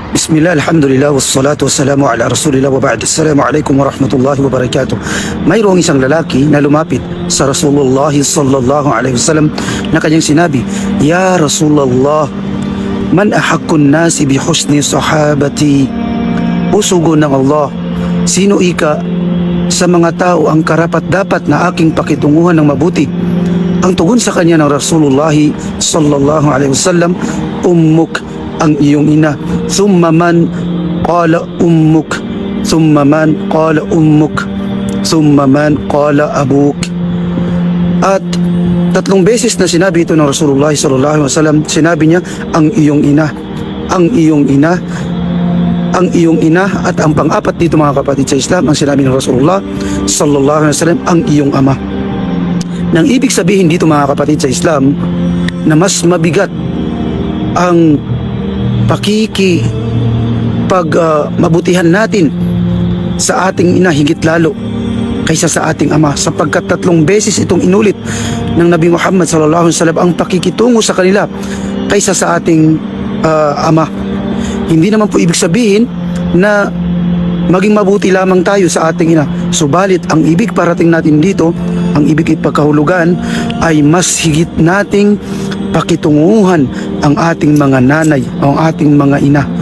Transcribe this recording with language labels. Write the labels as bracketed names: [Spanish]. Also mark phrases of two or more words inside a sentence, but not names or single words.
[Arabic] بسم الله، الحمد لله، والصلاة والسلام على رسول الله و بعد. السلام عليكم ورحمة الله وبركاته. [Filipino] Mayroong isang lalaki na lumapit sa Rasulullah [Arabic] صلى الله عليه وسلم [Filipino] na kanyang sinabi, [Arabic] "يا رسول الله، من أحق الناس ب حسن صحابتي?" [Filipino] O sugo ng Allah, sino ika sa mga tao ang karapat-dapat na aking pakitunguhan ng mabuti? Ang tugon sa kanya ng Rasulullah [Arabic] صلى الله عليه وسلم, [Filipino] ummuk, ang iyong ina. [Arabic] ثم من، قال أمك. ثم من، قال أمك. ثم من، قال أبوك. [Filipino] At tatlong beses na sinabi ito ng Rasulullah [Arabic] صلى الله عليه وسلم. [Filipino] Sinabi niya, ang iyong ina, ang iyong ina, ang iyong ina. At ang pang-apat dito mga kapatid sa Islam, ang sinabi ng Rasulullah [Arabic] صلى الله عليه وسلم, [Filipino] ang iyong ama. Nang ibig sabihin dito mga kapatid sa Islam, na mas mabigat ang mabutihan natin sa ating ina higit lalo kaysa sa ating ama, sapagkat tatlong beses itong inulit ng Nabi Muhammad [Arabic] صلى الله عليه وسلم [Filipino] ang pakikitungo sa kanila kaysa sa ating ama. Hindi naman po ibig sabihin na maging mabuti lamang tayo sa ating ina, subalit ang ibig parating natin dito, ang ibig ipagkahulugan ay mas higit nating pakitunguhan ang ating mga nanay o ang ating mga ina.